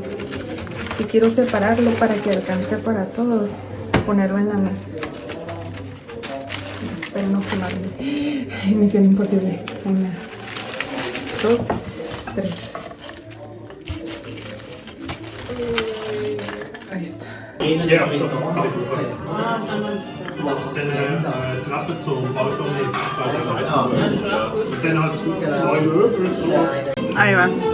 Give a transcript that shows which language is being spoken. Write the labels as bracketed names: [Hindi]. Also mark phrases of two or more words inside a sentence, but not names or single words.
[Spanish] Y quiero separarlo para que alcance para todos, ponerlo en la mesa. Espero no quemarme. Misión imposible. 1, 2, 3. Ahí está. [German] Ja, aus der Treppe zum Balkon mit bei der Seite. Und dann hat es neue Möbel. [Spanish] Ahí va.